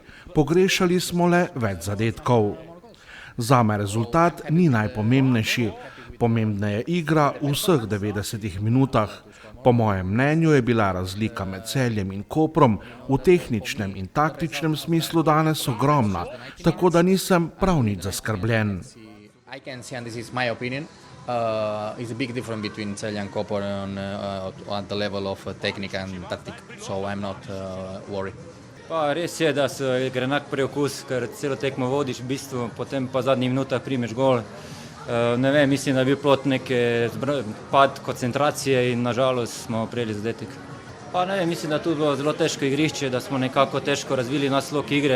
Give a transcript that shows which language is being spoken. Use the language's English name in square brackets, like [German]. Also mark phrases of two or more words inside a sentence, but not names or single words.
[Slovenian] Pogrešali smo le več zadetkov. Zame rezultat ni najpomembnejši. Pomembna je igra v vseh 90 minutah. Po mojem mnenju je bila razlika med Celjem in Koprom v tehničnem in taktičnem smislu danes ogromna, tako da nisem prav nič zaskrbljen. [English] I can see, and this is my opinion, is a big difference between Celje and Koper at the level of technique and tactic, so I'm not worried. [Slovenian] Pa res je, da se gre enak preokus, ker celo tekmo vodiš v bistvu, potem pa v zadnjih minutah primeš gol. Ne vem, mislim, da je bil plod neke pad koncentracije in nažalost smo prejeli zadetek. Pa ne vem, mislim, da tu bilo zelo težko igrišče, da smo nekako težko razvili naš slog igre.